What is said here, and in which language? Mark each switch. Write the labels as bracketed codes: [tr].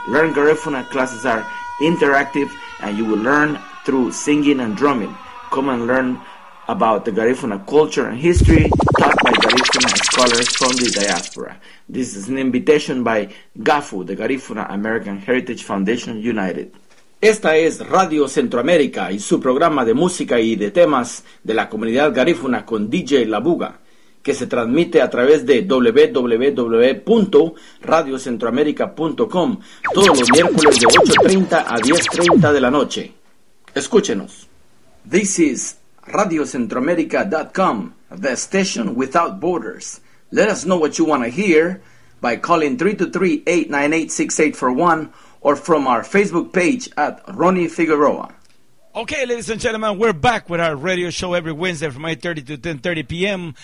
[en] Learn Garifuna classes are interactive, and you will learn through singing and drumming. Come and learn about the Garifuna culture and history taught by Garifuna scholars from the diaspora. This is an invitation by GAHFU, the Garifuna American Heritage Foundation United. [es] Esta es Radio Centroamérica y su programa de música y de temas de la comunidad garífuna con DJ Labuga, que se transmite a través de www.radiocentroamerica.com todos los miércoles de 8:30 a 10:30 de la noche. Escúchenos. [en] This is radiocentroamerica.com, the station without borders. Let us know what you want to hear by calling 323-898-6841 or from our Facebook page at Ronnie Figueroa. Okay, ladies and gentlemen, we're back with our radio show every Wednesday from 8:30 to 10:30 p.m.